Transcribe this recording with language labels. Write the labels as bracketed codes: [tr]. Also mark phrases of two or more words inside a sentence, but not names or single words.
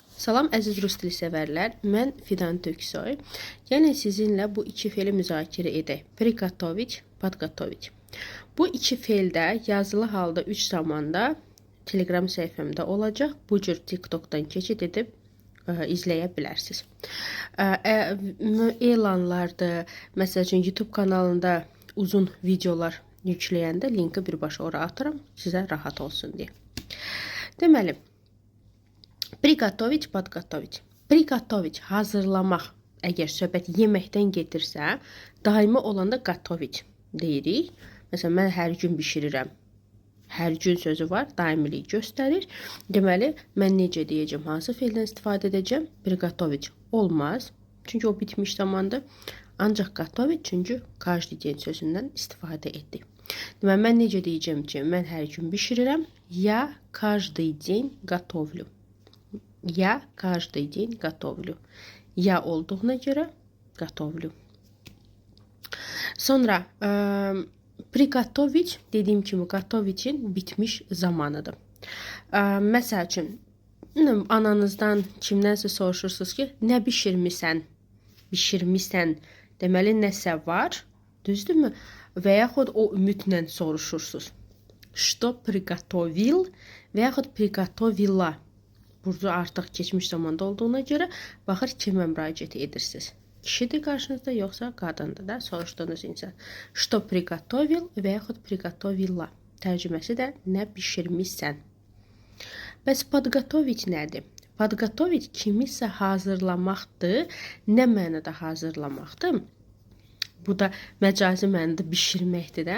[az] Salam əziz rus dili sevərlər, mən Fidan Töksoy. Yəni sizinlə bu iki feili müzakirə edək. [ru] Приготовить, подготовить. [az] Bu iki feildə yazılı halda 3 zamanda Telegram səhifəmdə olacaq. Bu cür TikTokdan keçid edib izləyə bilərsiniz. Elanlarda, məsəl üçün YouTube kanalında uzun videolar yükləyəndə linki birbaşa ora atıram, sizə rahat olsun deyə. Deməli, [ru] Приготовить, подготовить. Приготовить, [az] hazırlamaq. Əgər söhbət yeməkdən gedirsə, daimi olanda готовить deyirik. Məsələn, mən hər gün bişirirəm. Hər gün sözü var, daimilik göstərir. Deməli, mən necə deyəcəm, hansı feildən istifadə edəcəm? Prigotовить olmaz. Çünki o bitmiş zamandır. Ancaq готовить, çünki [ru] каждый день [az] sözündən istifadə etdik. Deməli, mən necə deyəcəm ki, mən hər gün bişirirəm. [ru] Я каждый день готовлю. Я каждый день готовлю. [az] Я olduğuna görə готовлю. Sonra prigotовить dediyim kimi готовить-in bitmiş zamanıdır. Məsəl üçün ananızdan, kimdənsə soruşursunuz ki, nə bişirmisən? Bişirmisən. Deməli nəsə var, düzdürmü? Və yaxud o ümidlə soruşursunuz. [ru] Что приготовил [az] və yaxud [ru] приготовила. [az] Burada artıq keçmiş zamanda olduğuna görə baxır kimə müraciət edirsiniz. Kişidir qarşınızda yoxsa qadındır da soruşduğunuz insan. [ru] Что приготовил [az] və yaxud [ru] приготовила. [az] Tərcüməsi də nə bişirmisən. Bəs подготовить nədir? Подготовить kimisə hazırlamaqdır. Nə mənada hazırlamaqdır? Bu da məcazi mənada bişirməkdir də.